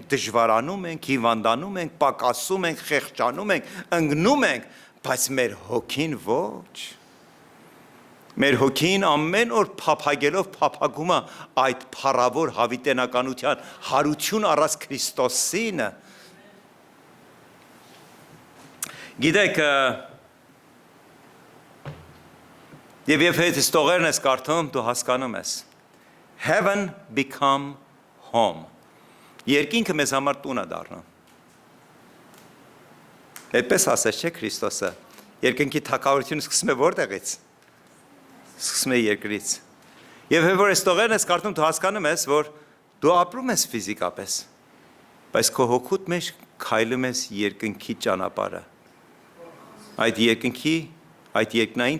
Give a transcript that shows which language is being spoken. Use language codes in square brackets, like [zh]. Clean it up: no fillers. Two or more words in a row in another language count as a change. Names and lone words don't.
[hy] դժվարանում ենք, հիվանդանում ենք, պակասում ենք, խեղճանում ենք, ընկնում ենք, բայց մեր հոգին ոչ։ Մեր հոգին ամեն օր փափագելով փափագում է այդ փառավոր հավիտենականության հարություն առած Քրիստոսին։ Գիտեք, եւ եթե ստողերն ես կարդում, դու հասկանում ես։ [en] Heaven become home. [hy] Երկինքը մեզ համար տուն է դառնում։ Այդպես ասես չէ Քրիստոսը։ Երկնքի թագավորությունը սկսում է որտեղից։ Սկսում է երկրից։ Եվ որ այս տողերն ես կարդում, դու հասկանում ես, որ դու ապրում ես ֆիզիկապես, բայց քո հոգուտ մեջ քայլում ես երկնքի ճանապարհը։ Այդ երկնային